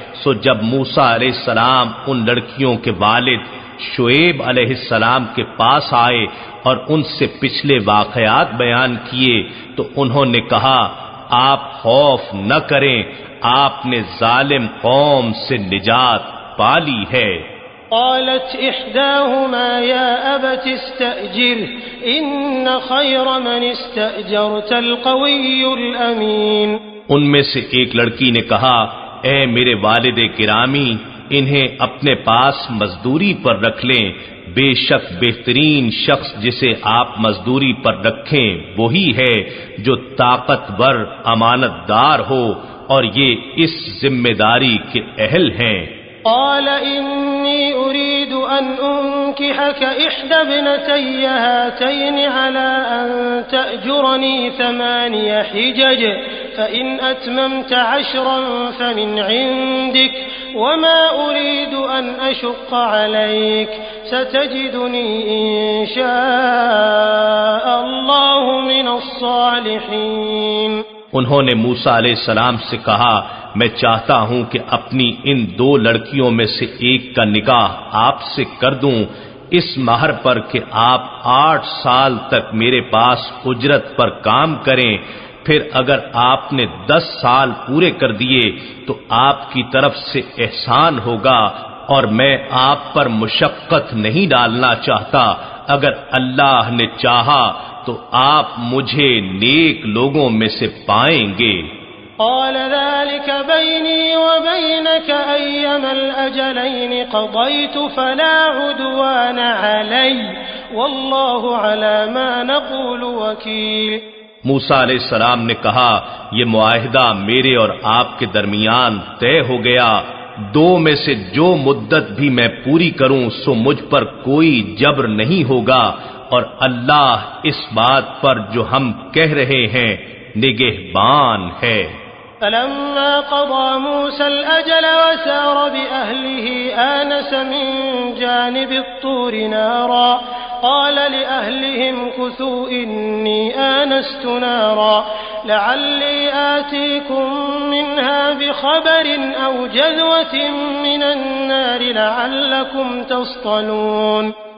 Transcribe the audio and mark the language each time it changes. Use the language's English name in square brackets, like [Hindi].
[Urdu] سو جب موسیٰ علیہ السلام ان لڑکیوں کے والد شعیب علیہ السلام کے پاس آئے اور ان سے پچھلے واقعات بیان کیے تو انہوں نے کہا، آپ خوف نہ کریں، آپ نے ظالم قوم سے نجات پا لی ہے. [Arabic] قالت إحداهما يا أبت استأجره إن خير من استأجرت القوي الأمين. [Urdu] ان میں سے ایک لڑکی نے کہا اے میرے والد گرامی انہیں اپنے پاس مزدوری پر رکھ لیں، بے شک بہترین شخص جسے آپ مزدوری پر رکھیں وہی ہے جو طاقتور امانت دار ہو اور یہ اس ذمہ داری کے اہل ہیں. [Arabic] قال إني أريد أن أنكحك إحدى ابنتي هاتين على أن تأجرني 8 حجج فإن أتممت 10 فمن عندك وما أريد أن أشق عليك ستجدني إن شاء الله من الصالحين. [Urdu] انہوں نے موسیٰ علیہ السلام سے کہا میں چاہتا ہوں کہ اپنی ان 2 لڑکیوں میں سے ایک کا نکاح آپ سے کر دوں اس مہر پر کہ آپ 8 سال تک میرے پاس اجرت پر کام کریں، پھر اگر آپ نے 10 سال پورے کر دیے تو آپ کی طرف سے احسان ہوگا اور میں آپ پر مشقت نہیں ڈالنا چاہتا، اگر اللہ نے چاہا تو آپ مجھے نیک لوگوں میں سے پائیں گے. [Arabic] قال ذلك بيني وبينك أيما الأجلين قضيت فلا عدوان علي والله على ما نقول وكيل. [Urdu] موسیٰ علیہ السلام نے کہا یہ معاہدہ میرے اور آپ کے درمیان طے ہو گیا، 2 میں سے جو مدت بھی میں پوری کروں سو مجھ پر کوئی جبر نہیں ہوگا اور اللہ اس بات پر جو ہم کہہ رہے ہیں نگہبان ہے. [Arabic] فلما قضى موسى الأجل وسار بأهله آنس من جانب الطور نارا قال لأهلهم كثوا إني آنست نارا لعلي آتيكم منها بخبر أو جذوة من النار لعلكم تصطلون.